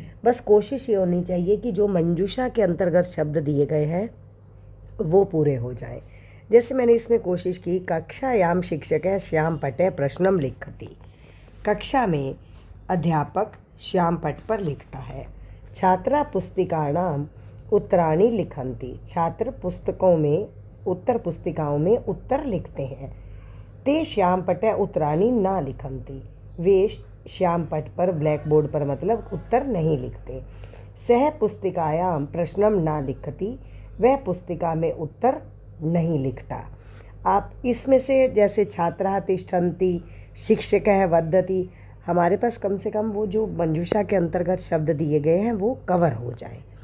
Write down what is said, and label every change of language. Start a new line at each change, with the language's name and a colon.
Hindi: बस कोशिश ये होनी चाहिए कि जो मंजूषा के अंतर्गत शब्द दिए गए हैं वो पूरे हो जाएं। जैसे मैंने इसमें कोशिश की,
Sanskrit: कक्षायाम शिक्षकः श्यामपटे प्रश्नम लिखति।
Hindi: कक्षा में अध्यापक श्यामपट पर लिखता है।
Sanskrit: छात्रा पुस्तिकाणाम उत्तराणि लिखन्ति।
Hindi: छात्र पुस्तकों में, उत्तर पुस्तिकाओं में उत्तर लिखते हैं।
Sanskrit: ते श्यामपटे उत्तराणि न लिखन्ति।
Hindi: वे श्यामपट पर, ब्लैक बोर्ड पर मतलब उत्तर नहीं लिखते।
Sanskrit: सह पुस्तिकायाम प्रश्नम न लिखति।
Hindi: वह पुस्तिका में उत्तर नहीं लिखता। आप इसमें से जैसे
Sanskrit: छात्रा तिष्ठन्ति, शिक्षकः वदति,
Hindi: हमारे पास कम से कम वो जो मंजूषा के अंतर्गत शब्द दिए गए हैं वो कवर हो जाए।